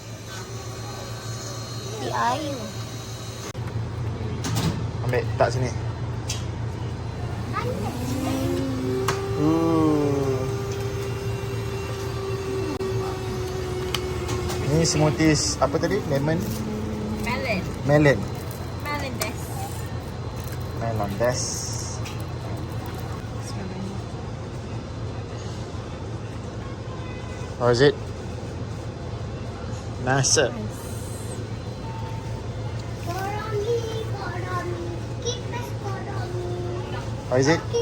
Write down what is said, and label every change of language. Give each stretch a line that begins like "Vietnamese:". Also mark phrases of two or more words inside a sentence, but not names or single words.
Malay: Jadi air. Ambil tak sini. Ni smoothies apa tadi? Lemon? Melon. Melon. Melon des. Melon des.
English: How is it? Nice. How is it?